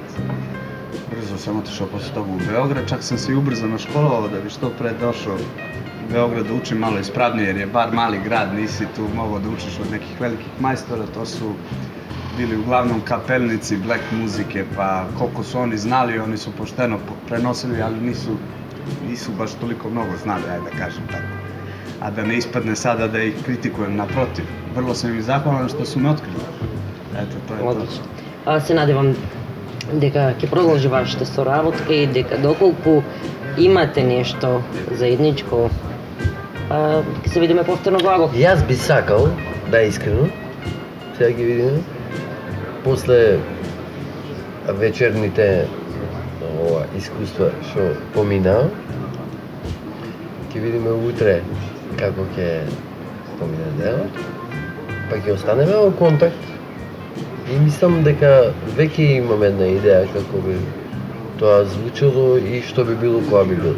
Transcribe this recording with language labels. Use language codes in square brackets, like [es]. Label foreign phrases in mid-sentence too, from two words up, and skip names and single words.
[sr] Brzo sam otišao posle toga u Beograd, čak sam se i ubrzano školovao da bi što pre došao u Beograd da učim malo ispravnije, jer je bar mali grad, nisi tu mogao da učiš od nekih velikih majstora, to su bili uglavnom kapelnici black muzike, pa koliko su oni znali, oni su pošteno prenosili, ali nisu baš toliko mnogo znali, ajde da kažem tako. A da ne ispadne sada da ih kritikujem, naprotiv. Vrlo sam im zahvalan što su me otkrili. Eto, to je to. Odlično. [mk] Se nadevам дека ќе продолжи вашата соработка и дека доколку имате нешто заедничко, ќе се видиме повторно благо. Јас би сакал, да искрено, сега ги видиме, после вечерните искуства што поминаа, ќе видиме утре како ќе помине денот, па ќе останеме во контакт и мислам дека веќе имам една идеја како би тоа звучело и што би било кога би било.